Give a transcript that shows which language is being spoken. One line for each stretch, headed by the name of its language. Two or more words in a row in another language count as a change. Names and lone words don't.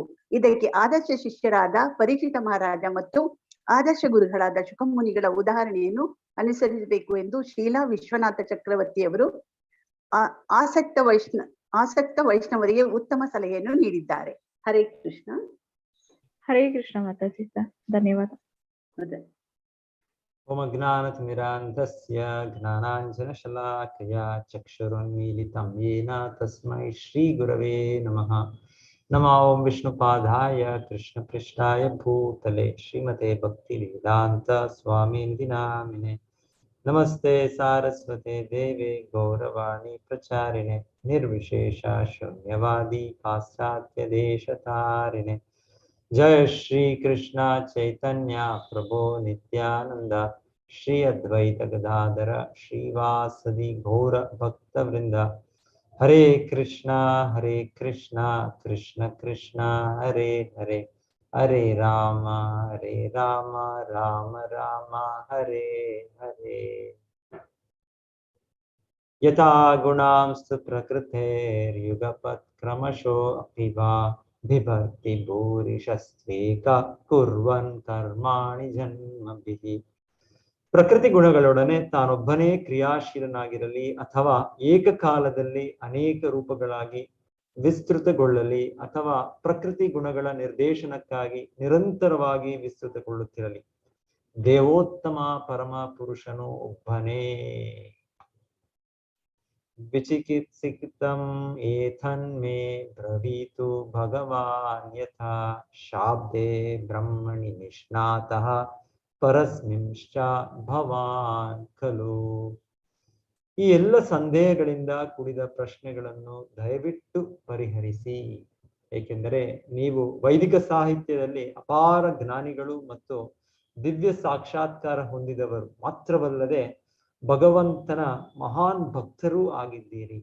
Kannada: ಇದಕ್ಕೆ ಆದರ್ಶ ಶಿಷ್ಯರಾದ ಪರೀಕ್ಷಿತ ಮಹಾರಾಜ ಮತ್ತು ಆದರ್ಶ ಗುರುಗಳಾದ ಶುಕಮುನಿಗಳ ಉದಾಹರಣೆಯನ್ನು ಅನುಸರಿಸಬೇಕು ಎಂದು ಶೀಲಾ ವಿಶ್ವನಾಥ ಚಕ್ರವರ್ತಿಯವರು ಆಸಕ್ತ ವೈಷ್ಣವರಿಗೆ ಉತ್ತಮ ಸಲಹೆಯನ್ನು ನೀಡಿದ್ದಾರೆ. ಹರೇ ಕೃಷ್ಣ. ಹರೇ ಕೃಷ್ಣ ಮಾತಾಜಿ. ಧನ್ಯವಾದ.
Sanskrit: ಓಂ ಅಜ್ಞಾನತಿಮಿರಾಂಧಸ್ಯ ಜ್ಞಾನಾಂಜನಶಲಾಕಯಾ ಚಕ್ಷುರುನ್ಮೀಲಿತಂ ಯೇನ ತಸ್ಮೈ ಶ್ರೀ ಗುರವೇ ನಮಃ. ನಮೋ ಓಂ ವಿಷ್ಣುಪಾದಾಯ ಕೃಷ್ಣಪೃಷ್ಠಾಯ ಭೂತಲೆ ಶ್ರೀಮತೆ ಭಕ್ತಿವೇದಾಂತ ಸ್ವಾಮೀಂದಿ ನಾಮಿನೆ. ನಮಸ್ತೆ ಸಾರಸ್ವತೆ ದೇವೆ ಗೌರವಾಣಿ ಪ್ರಚಾರಿಣೆ ನಿರ್ವಿಶೇಷ ಶೂನ್ಯವಾದಿ ಪಾಶ್ಚಾತ್ಯ ದೇಶತಾರಿಣೆ. जय श्री कृष्ण चैतन्य प्रभो नित्यानंद श्री अद्वैत गदाधर श्रीवासदि गौर भक्त वृंद. हरे कृष्ण कृष्ण कृष्ण हरे हरे, हरे राम राम राम हरे हरे. यथा गुणांस्तु प्रकृतेर्युगपत् क्रमशो अपिवा बिभर्ति ಭೂರಿಶಸ್ತ್ವೇಕ ಕುರ್ವನ್ ಕರ್ಮಾಣಿ ಜನ್ಮಭಿಃ.
Kannada: ಪ್ರಕೃತಿ ಗುಣಗಳೊಡನೆ ತಾನೊಬ್ಬನೇ ಕ್ರಿಯಾಶೀಲನಾಗಿರಲಿ ಅಥವಾ ಏಕಕಾಲದಲ್ಲಿ ಅನೇಕ ರೂಪಗಳಾಗಿ ವಿಸ್ತೃತಗೊಳ್ಳಲಿ ಅಥವಾ ಪ್ರಕೃತಿ ಗುಣಗಳ ನಿರ್ದೇಶನಕ್ಕಾಗಿ ನಿರಂತರವಾಗಿ ವಿಸ್ತೃತಗೊಳ್ಳುತ್ತಿರಲಿ, ದೇವೋತ್ತಮ ಪರಮ ಪುರುಷನು ಒಬ್ಬನೇ.
Sanskrit: ವಿಚಿಕಿತ್ಸಿತಂ ಏತನ್ಮೇ ಬ್ರವೀತು ಭಗವಾನ್ ಯಥಾ ಶಾಬ್ದೇ ಬ್ರಹ್ಮಣಿ ನಿಷ್ಣಾತಃ ಪರಸ್ಮಿಂಶ್ಚ ಭವಾನ್ ಖಲು.
Kannada: ಈ ಎಲ್ಲ ಸಂದೇಹಗಳಿಂದ ಕೂಡಿದ ಪ್ರಶ್ನೆಗಳನ್ನು ದಯವಿಟ್ಟು ಪರಿಹರಿಸಿ. ಏಕೆಂದರೆ ನೀವು ವೈದಿಕ ಸಾಹಿತ್ಯದಲ್ಲಿ ಅಪಾರ ಜ್ಞಾನಿಗಳು ಮತ್ತು ದಿವ್ಯ ಸಾಕ್ಷಾತ್ಕಾರ ಹೊಂದಿದವರು ಮಾತ್ರವಲ್ಲದೆ ಭಗವಂತನ ಮಹಾನ್ ಭಕ್ತರೂ ಆಗಿದ್ದೀರಿ.